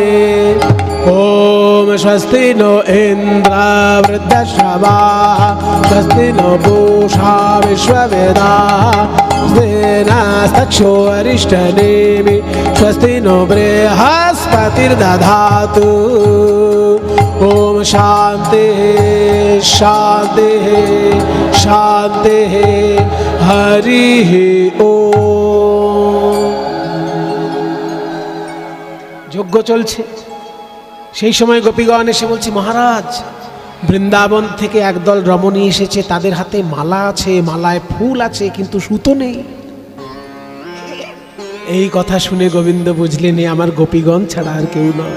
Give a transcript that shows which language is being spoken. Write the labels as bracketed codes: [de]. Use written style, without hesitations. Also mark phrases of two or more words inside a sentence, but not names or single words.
[sa] ओम स्वस्ति नो इंद्र वृद्धश्रवाः स्वस्ति नो पूषा विश्ववेदाः स्वस्तिनस्तक्षो अरिष्टनेमि स्वस्ति नो बृहस्पतिर्दधातु ओम शांति शांति शांति हरि ओम। [bn] যজ্ঞ চলছে, সেই সময় গোপীগণ এসে বলছে, মহারাজ বৃন্দাবন থেকে একদল রমণী এসেছে, তাদের হাতে মালা আছে, মালায় ফুল আছে, কিন্তু সুতো নেই। এই কথা শুনে গোবিন্দ বুঝলেন এ আমার গোপীগণ ছাড়া আর কেউ নয়।